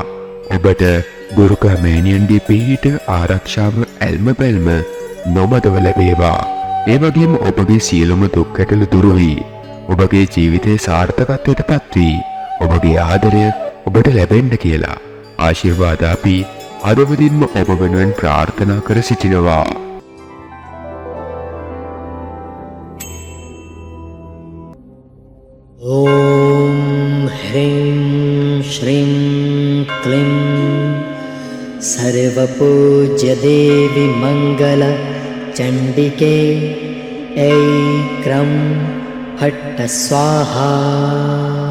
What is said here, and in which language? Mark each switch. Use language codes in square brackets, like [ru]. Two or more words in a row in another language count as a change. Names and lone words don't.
[si] ඔබට දුර්ගා මෑණියන්ගේ පිහිට ආරක්ෂාව ඇල්ම බැල්ම නොමදව ලැබේවා. ඒ වගේම ඔබගේ සියලුම දුක් ගැටලු දුරු වී ඔබගේ ජීවිතයේ සාර්ථකත්වයට පත් වී ඔබගේ ආදරය ඔබට ලැබෙන්න කියලා ආශිර්වාද අපි අදවදින්ම ඔබ වෙනුවෙන් ප්‍රාර්ථනා කර සිටිනවා. [sa] ॐ ह्रीं श्रीं क्लीं सर्वपूज्यदेवि मङ्गल चण्डिके ऐक्रं फट्ट स्वाहा.